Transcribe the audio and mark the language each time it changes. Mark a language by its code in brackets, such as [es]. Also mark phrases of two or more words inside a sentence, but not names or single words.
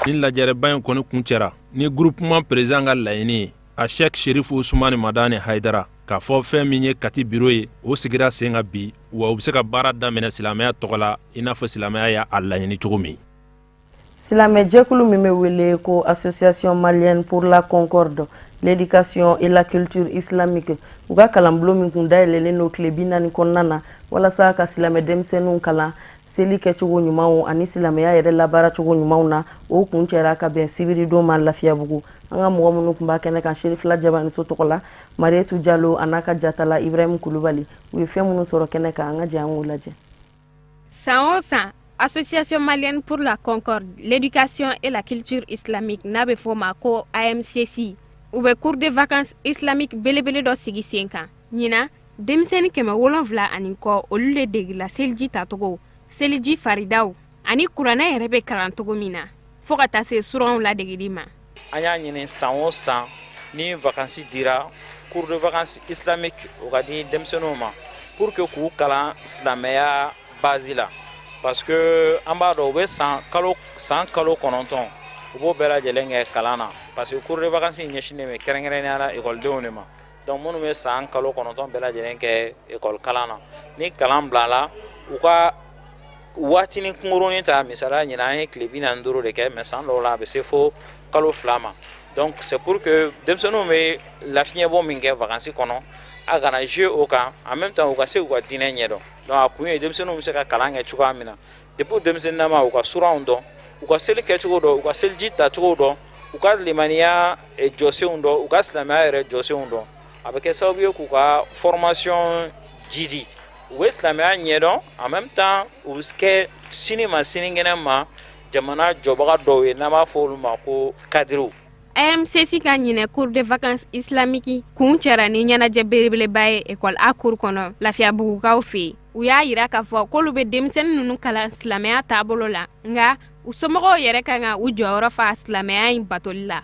[bm] ni lajɛrɛba in kɔni kun cɛra ni [fr] groupement président [bm] ka laɲini ye a Cheikh Cherif Ousmane Madani Haidara k'a fɔ fɛn min ye Kati bureau ye o sigira sen kan bi wa u bɛ se ka baara daminɛ silamɛya tɔgɔ la i n'a fɔ silamɛya y'a laɲini cogo min silamɛ jɛkulu min bɛ wele ko Association malienne pour la concorde l'éducation et la culture islamique u ka kalanbulon min kun dayɛlɛlen don tile 40 kɔnɔna na walasa ka silamɛ denmisɛnninw kalan seli kɛcogo ɲumanw ani silamɛya yɛrɛ labaara cogo ɲumanw na o kun cɛra ka bɛn sibiri don ma Lafiyabugu an ka mɔgɔ minnu kun b'a kɛnɛ kan Cherif Lajabani so tɔgɔ la Marietu Jalo a n'a ka jatala Ibrahim Kulubali u ye fɛn minnu sɔrɔ kɛnɛ kan an ka jɛ an k'o lajɛ san o san Association malienne pour la concorde l'éducation et la culture islamique n'a bɛ fɔ ma ko AMCC u bɛ [fr] cours de vacances islamique [bm] belebele dɔ sigi sen kan ɲina denmisɛnnin 7 ani kɔ olu de degila seliji tacogo seliji faridaw ani kuranɛ yɛrɛ bɛ kalan cogo min na fo ka taa se suranw ladegeli ma an y'a ɲini san o san ni vacances dira [fr] cours de vacances islamique [bm] o ka di denmisɛnninw ma [fr] pour que [bm] k'u kalan silamɛya base la [fr] parce que [bm] an b'a dɔn u bɛ san kalo 9 u b'o bɛɛ lajɛlen kɛ kalan na [fr] parce que cours de vacances [bm] ɲɛsinnen bɛ kɛrɛnkɛrɛnnenya la ekɔlidenw de ma donc minnu bɛ san kalo 9 bɛɛ lajɛlen kɛ ekɔli kalan na ni kalan bilala u ka waatinin kunkurunin ta misaliya ɲinan an ye tile 45 de kɛ mais san dɔw la a bɛ se fo kalo 2 ma donc [fr] c'est pour que [bm] denmisɛnninw bɛ lafiɲɛbɔ min kɛ vacances kɔnɔ a kana jouer o kan [fr] en même [bm] temps u ka se k'u ka diinɛ ɲɛdɔn donc a kun ye denmisɛnninw bɛ se ka kalan kɛ cogoya min na depuis denmisɛnninnama u ka suranw dɔn u ka seli kɛcogo dɔn u ka seliji tacogo dɔn u ka limaniya jɔsenw dɔn u ka silamɛya yɛrɛ jɔsenw dɔn a bɛ kɛ sababu ye k'u ka formation jidi u bɛ silamɛya ɲɛdɔn [fr] en même temps [bm] u bɛ kɛ sini ma sinikɛnɛ ma jamana jɔbaga dɔw ye n'an b'a fɔ olu ma ko cadrew. AMCC ka ɲinɛ [fr] cours de vacances islamique [bm] kun cɛra ni ɲɛnajɛ belebeleba ye école A cours kɔnɔ Lafiyabugukaw fɛ yen u y'a yira k'a fɔ k'olu bɛ denmisɛnnin ninnu kalan silamɛya taabolo la nka u somɔgɔw yɛrɛ kan ka u jɔyɔrɔ fa silamɛya in batoli la.